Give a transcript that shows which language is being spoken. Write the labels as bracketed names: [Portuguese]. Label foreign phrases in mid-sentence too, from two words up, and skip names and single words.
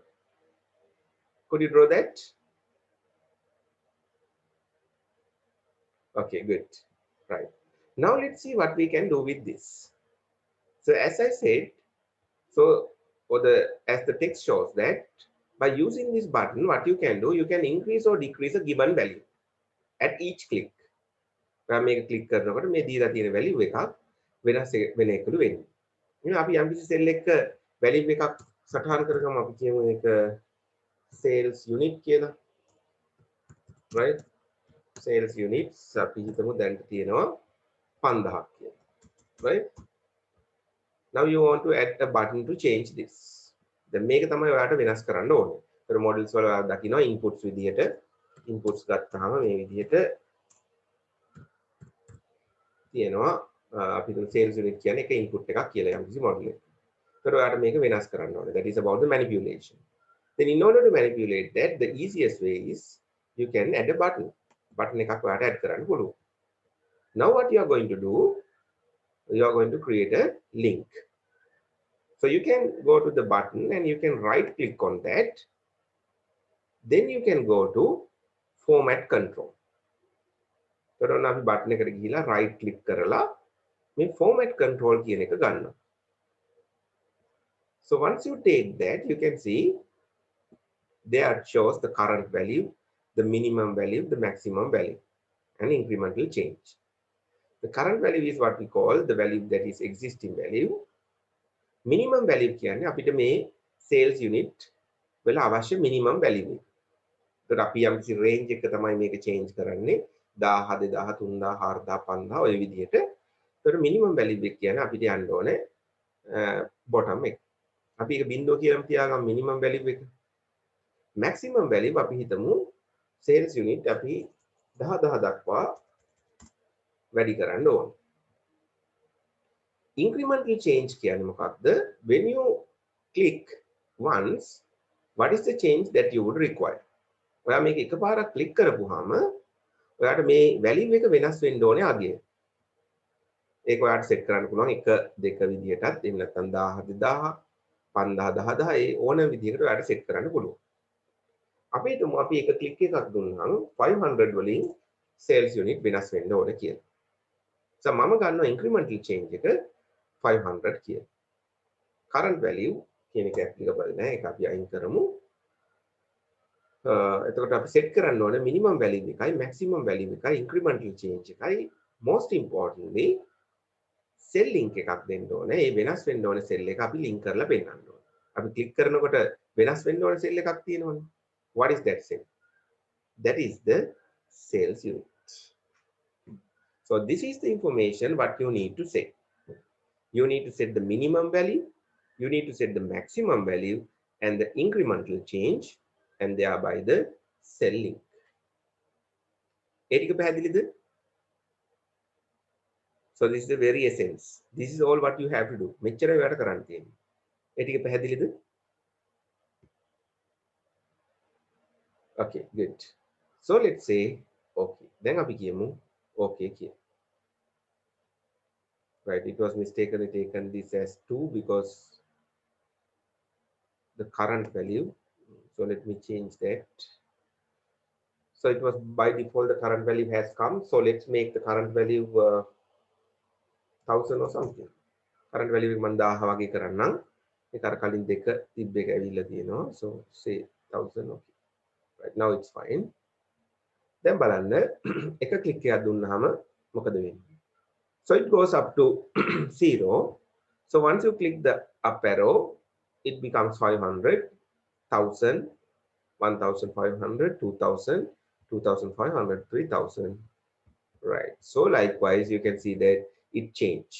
[English] Could you draw that? Okay, good. Right. Now let's see what we can do with this. So as I said, so as the text shows that by using this button, what you can do, you can increase or decrease a given value at each click. Make a click [Sinhala] කරනකොට මේ දීලා තියෙන value එකක් වෙනස් වෙන එකලු වෙන්නේ. ඉතින් අපි යම් කිසි cell එක value එකක් සටහන් කරගමු. අපි කියමු ඒක [English] sales unit [Sinhala] කියලා. Right? [English] Sales units [Sinhala] අපි හිතමු දැන් තියෙනවා 5000ක් කියලා. [English] Right? Now you want to add a button to change this. [Sinhala] දැන් මේක තමයි ඔයාලට වෙනස් කරන්න ඕනේ. ඒතර models වල ඔයාලා දකිනවා inputs විදියට inputs ගත්තාම මේ විදියට තියෙනවා අපි හිතමු [English] sales unit [Sinhala] කියන්නේ එක input එකක් කියලා යම් කිසි model එකක්. ඒතර ඔයාලට මේක වෙනස් කරන්න ඕනේ. [English] That is about the manipulation. Then in order to manipulate that, the easiest way is you can add a button. [Sinhala] Button එකක් ඔයාලට add කරන්න පුළුවන්. [English] Now what you are going to do, you are going to create a link. So you can go to the button and you can right click on that. Then you can go to format control. [Sinhala] So අපි button එකට ගිහිලා [English] right click [Sinhala] කරලා මේ [English] format control [Sinhala] කියන එක ගන්නවා. [English] So once you take that, you can see there shows the current value, the minimum value, the maximum value, and incremental change. The current value is what we call the value that is existing value. Minimum value [Sinhala] කියන්නේ අපිට මේ [English] sales unit [Sinhala] වල අවශ්‍ය [English] minimum value [Sinhala] එක. ඒකට අපි යම් කිසි range එක තමයි මේක change කරන්නේ 1000 2000 3000 4000 5000 ඔය විදිහට. ඒකට [English] minimum value [Sinhala] එක කියන්නේ අපිට යන්න ඕනේ bottom එක. අපි ඒක බිංදුව කියලා තියාගමු [English] minimum value [Sinhala] එක. [English] Maximum value [Sinhala] අපි හිතමු [English] sales unit [Sinhala] අපි 10000 දක්වා වැඩි කරන්න ඕනේ. [English] incremental change [Sinhala] කියන්නේ මොකක්ද? [English] When you click once, what is the change that you would require? [Sinhala] ඔයා මේක එකපාරක් ක්ලික් කරපුවාම ඔයාට මේ value එක වෙනස් වෙන්න ඕනේ අගය. ඒක ඔයාට සෙට් කරන්න පුළුවන් 1 2 විදියටත් එහෙම නැත්නම් 1000 2000 5000 10000 ඒ ඕන විදියකට ඔයාට සෙට් කරන්න පුළුවන්. අපි හිතමු අපි එක ක්ලික් එකක් දුන්නාම 500 වලින් [English] sales unit [Sinhala] වෙනස් වෙන්න ඕනේ කියලා. So මම ගන්නවා [English] incremental change [Sinhala] එක 500 කියලා. [English] current value [Sinhala] කියන එක applicable නෑ. ඒක අපි අයින් කරමු. එතකොට අපි set කරන්න ඕනේ [English] minimum value [Sinhala] එකයි [English] maximum value [Sinhala] එකයි [English] incremental change [Sinhala] එකයි [English] most importantly cell link [Sinhala] එකක් දෙන්න ඕනේ. ඒ වෙනස් වෙන්න ඕනේ cell එක අපි link කරලා පෙන්නන්න ඕනේ. අපි click කරනකොට වෙනස් වෙන්න ඕනේ cell එකක් තියෙනවනේ. [English] What is that cell? That is the sales unit. So this is the information what you need to set. You need to set the minimum value, you need to set the maximum value and the incremental change and thereby the cell link. [Sinhala] ඒ ටික පැහැදිලිද? [English] So this is the very essence. This is all what you have to do. [Sinhala] මෙච්චරයි ඔයාලට කරන්න තියෙන්නේ. ඒ ටික පැහැදිලිද? [English] Okay, good. So let's say okay. [Sinhala] දැන් අපි කියමු okay කියලා. [English] Right, it was mistakenly taken this as 2 because the current value. So let me change that. So it was by default the current value has come. So let's make the current value 1000 or something. Current value [Sinhala] එක මම 1000 වගේ කරන්නම්. ඒක අර කලින් දෙක තිබ්බ එක ඇවිල්ලා තියෙනවා. [English] So say 1000. Okay. Right now it's fine. [Sinhala] දැන් බලන්න එක ක්ලික් එකක් දුන්නාම මොකද වෙන්නේ? [English] So it goes up to 0. So once you click the up arrow, it becomes 500, 1000, 1500, 2000, 2500, 3000. Right. So likewise, you can see that it changed.